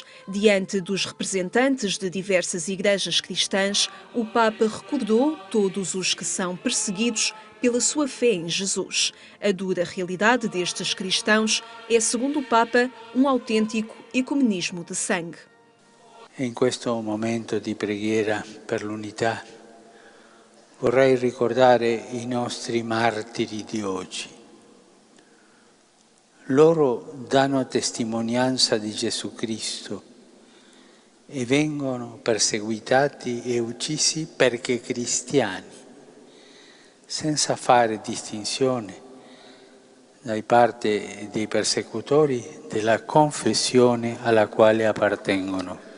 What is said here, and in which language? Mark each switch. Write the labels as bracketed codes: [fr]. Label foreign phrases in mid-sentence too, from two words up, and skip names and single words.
[pt] Diante dos representantes de diversas igrejas cristãs, o Papa recordou todos os que são perseguidos pela sua fé em Jesus. A dura realidade destes cristãos é, segundo o Papa, um autêntico ecumenismo de sangue. [it] Em questo momento di preghiera per l'unità, vorrei ricordare i nostri martiri di oggi. Loro danno testimonianza di Gesù Cristo e vengono perseguitati e uccisi perché cristiani, senza fare distinzione da parte dei persecutori della confessione alla quale appartengono.